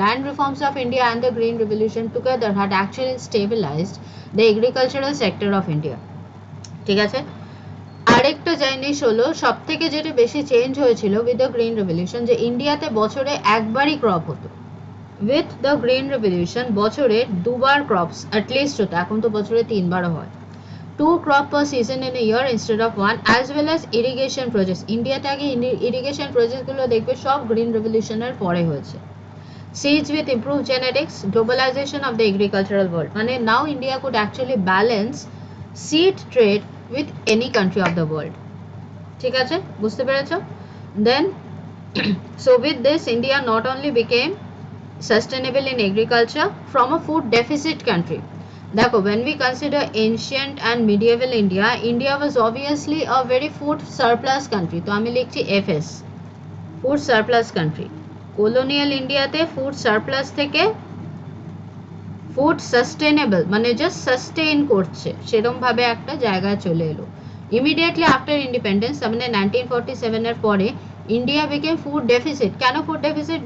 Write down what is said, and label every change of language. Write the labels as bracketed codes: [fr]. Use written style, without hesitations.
[en] land reforms of India and the green revolution together had actually stabilised the agricultural sector of India, [bn] ঠিক আছে। আরেকটা জিনিস হলো সব থেকে যেটা বেশি চেঞ্জ হয়েছিল [en] with the green revolution, [bn] যে ইন্ডিয়াতে বছরে একবারই ক্রপ হতো। [en] with the green revolution [bn] বছরে দুবার ক্রপস অ্যাটলিস্ট হতো, এখন তো বছরে 3বারও হয়। [en] 2 crop per season in a year instead of 1, as well as irrigation projects. [bn] ইন্ডিয়াতে আগে irrigation projects গুলো দেখবে সব গ্রিন রেভলিউশনের পরে হয়েছে। [en] Seeds with improved genetics, globalization of the agricultural world. [bn] মানে [en] now India could actually balance seed trade with any country of the world. [bn] ঠিক আছে, বুঝতে পেরেছো? [en] Then so with this India not only became sustainable in agriculture from a food deficit country. দেখো, when we consider ancient and medieval India, India was obviously a very food surplus country. [bn] তো আমি লিখছি FS, food surplus country. colonial ইন্ডিয়াতে food surplus থেকে food sustainable মানে just sustain করছে সেরকম ভাবে একটা জায়গায় চলে এলো। [en] immediately after independence [bn] মানে 1947 এর পরে [en] India became food deficit. [bn] কেন ফুড ডেফিসিট?